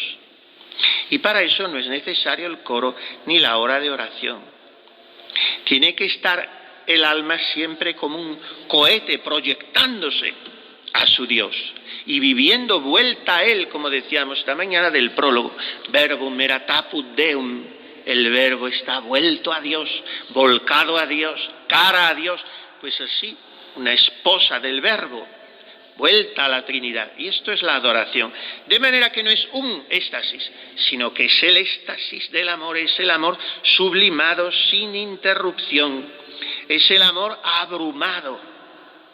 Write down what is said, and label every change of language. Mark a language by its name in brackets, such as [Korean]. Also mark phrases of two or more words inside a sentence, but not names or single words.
[Spanish] Y para eso no es necesario el coro ni la hora de oración. Tiene que estar el alma siempre como un cohete proyectándose a su Dios y viviendo vuelta a Él, como decíamos esta mañana del prólogo: [Latin] verbum erat apud Deum, [Spanish] el verbo está vuelto a Dios, volcado a Dios, cara a Dios. Pues así, una esposa del verbo, vuelta a la Trinidad. Y esto es la adoración. De manera que no es un éxtasis, sino que es el éxtasis del amor, es el amor sublimado sin interrupción, es el amor abrumado.